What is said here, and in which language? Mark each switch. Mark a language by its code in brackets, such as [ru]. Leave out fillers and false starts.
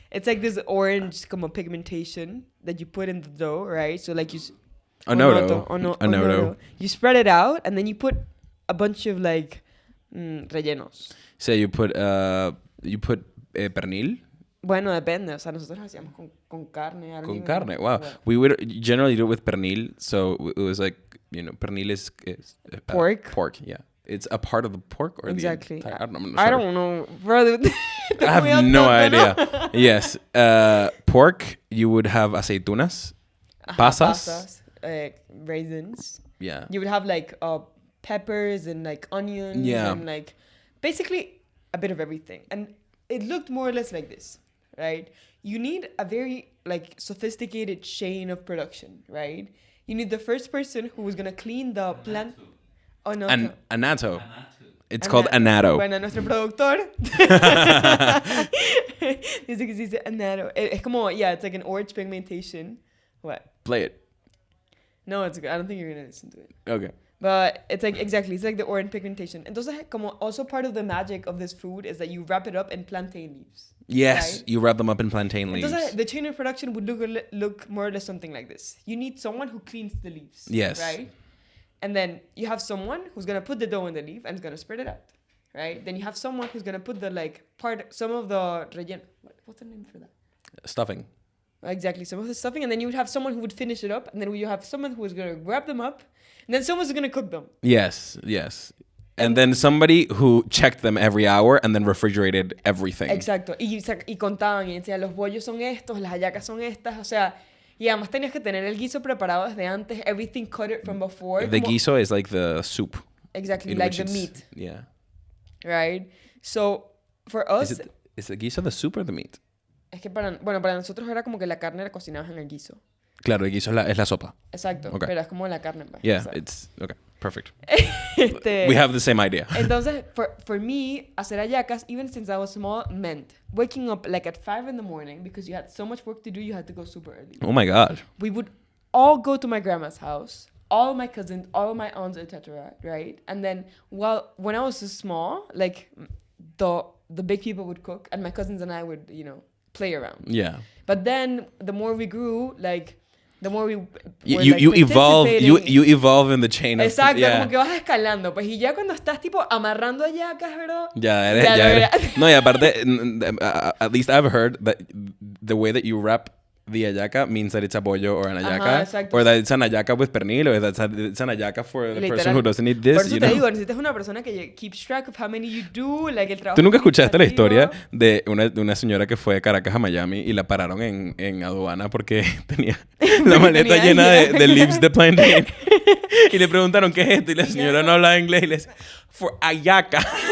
[en] It's like this orange como pigmentation that you put in the dough, right? So like you... Onoto. You spread it out and then you put a bunch of like rellenos. So you put pernil. [es] Bueno, depende. O sea, nosotros lo hacíamos con carne. Con carne, wow. [en] We would generally do it with pernil. So it was like, you know, pernil is pork. Pork, yeah. It's a part of the pork or exactly. The entire, I'm not sure. I don't know. Brother, I have no idea. Yes. Pork, you would have [es] aceitunas, pasas. [en] Raisins. Yeah. You would have like peppers and like onions and like basically a bit of everything. And it looked more or less like this, right? You need a very like sophisticated chain of production, right? You need the first person who was gonna clean the plant. Oh no. Anato. It's called anato. [es] Bueno, nuestro productor dice que se dice anato. Es como, [en] it's like an orange pigmentation. What? Play it. No, it's good. I don't think you're gonna listen to it. Okay. But it's like, exactly, it's like the orange pigmentation. [es] Entonces, como [en] also part of the magic of this food is that you wrap it up in plantain leaves. Yes, right? you wrap them up in plantain leaves. [es] Entonces, [en] the chain of production would look more or less something like this. You need someone who cleans the leaves. Yes. Right? And then you have someone who's going to put the dough in the leaf and is going to spread it out. Right? Then you have someone who's going to put the, like, some of the relleno. what's the name for that? Stuffing. Exactly. Some of the stuffing, and then you would have someone who would finish it up, and then you have someone who was going to grab them up, and then someone's going to cook them. Yes. And then somebody who checked them every hour and then refrigerated everything. [es] Exacto. Y contaban y decían, los bollos son estos, las hallacas son estas, o sea... Y además tenías que tener el guiso preparado desde antes, [en] everything cut it from before. The guiso is like the soup. Exactly, like the meat. Yeah. Right? So, for us... Is the guiso the soup or the meat? [es] Es que para nosotros era como que la carne la cocinabas en el guiso. Claro, el guiso es la sopa. Exacto, [en] okay. [es] Pero es como la carne. Pues, [en] yeah, it's... Okay, perfect. We have the same idea. Entonces, for me, [es] hacer hallacas, [en] even since I was small, meant waking up like at 5 in the morning because you had so much work to do, you had to go super early. Oh my God. We would all go to my grandma's house, all my cousins, all my aunts, etc., right? And then, when I was small, like, the big people would cook, and my cousins and I would, play around. Yeah. But then, the more we grew, like... The more we you evolve in the chain of... [es] Exacto, como que vas escalando. Pues y ya cuando estás tipo amarrando hallacas, bro... Ya eres. No, y aparte, [en] at least I've heard that the way that you wrap the hallaca means that it's a bollo or an hallaca. Or that it's an hallaca with perníl, or that it's an hallaca for the person who doesn't eat this. [es] Por eso te digo, necesitas una persona que [en] keeps track of how many you do, like [es] el trabajo. ¿Tú nunca escuchaste la historia de una señora que fue de Caracas a Miami y la pararon en aduana porque tenía la maleta llena de leaves de plantain? Y le preguntaron, ¿qué es esto? Y la señora no hablaba inglés y le decía, [en] for [es] hallaca.